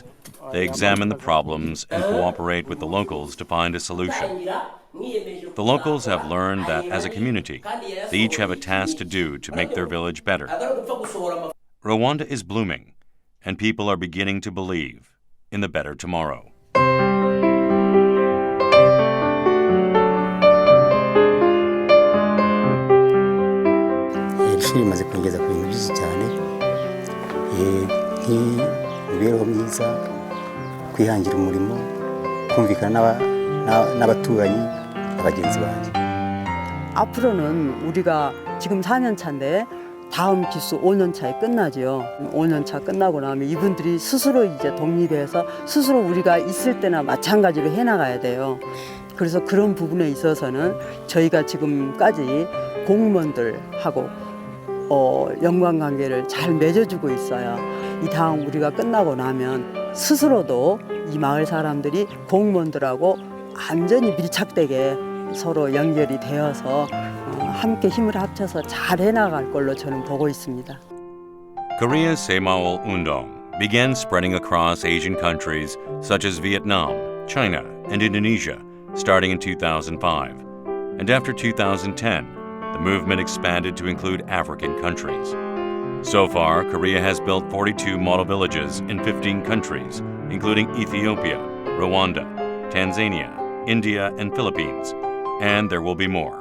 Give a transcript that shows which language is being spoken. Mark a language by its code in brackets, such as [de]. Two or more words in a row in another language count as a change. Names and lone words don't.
[en] They examine the problems and cooperate with the locals to find a solution. The locals have learned that as a community, they each have a task to do to make their village better. Rwanda is blooming, and people are beginning to believe in the better tomorrow. [rw] ishuri rimaze kwongeza ku bintu byinshi cyane nk'imibereho myiza, kwihangira umurimo, kumvikana n'abaturanyi n'abagenzi banjye. [ko] 앞으로는 우리가 지금 4년 차인데 다음 기수 5년 차에 끝나죠. 5년 차 끝나고 나면 이분들이 스스로 이제 독립해서 스스로 우리가 있을 때나 마찬가지로 해나가야 돼요. 그래서 그런 부분에 있어서는 저희가 지금까지 공무원들하고 연관관계를 잘 맺어주고 있어요. 이 다음 우리가 끝나고 나면 스스로도 이 마을 사람들이 공무원들하고 완전히 밀착되게 서로 연결이 되어서 함께 힘을 합쳐서 잘 해나갈 걸로 저는 보고 있습니다. [en] Korea's Semaul-undong began spreading across Asian countries such as Vietnam, China, and Indonesia starting in 2005. And after 2010, the movement expanded to include African countries. So far, Korea has built 42 model villages in 15 countries, including Ethiopia, Rwanda, Tanzania, India, and Philippines, and there will be more.